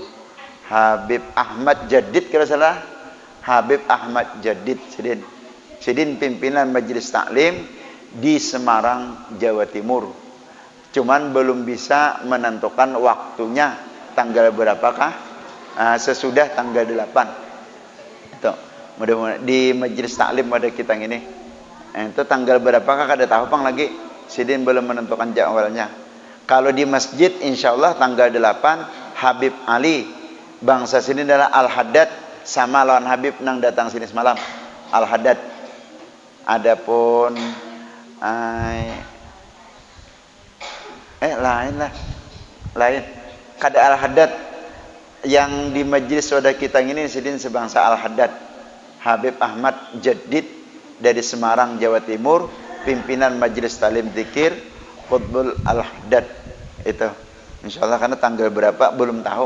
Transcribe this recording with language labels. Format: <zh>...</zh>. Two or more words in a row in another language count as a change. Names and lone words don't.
<id>Habib Ahmad Jadid kalau salah. Habib Ahmad Jadid Sidin pimpinan majelis taklim di Semarang, Jawa Timur. Cuman belum bisa menentukan waktunya tanggal berapakah sesudah tanggal 8. Itu mudah-mudahan di majelis taklim pada kita ini.</id> <bjn>Itu tanggal berapakah kada tahu pang lagi.</bjn> <id>Sidin belum menentukan jadwalnya. Kalau di masjid insyaallah tanggal 8 Habib Ali bangsa sini adalah Al-Haddad sama lawan Habib nang datang sini semalam Al-Haddad.</id> <bjn>Adapun lain kada Al-Haddad yang di majelis saudara kita ini Sidin sebangsa Al-Haddad.</bjn> <id>Habib Ahmad Jadid dari Semarang, Jawa Timur, pimpinan majelis talim zikir Qutbul Al-Haddad. Itu insyaallah karena tanggal berapa belum tahu.</id>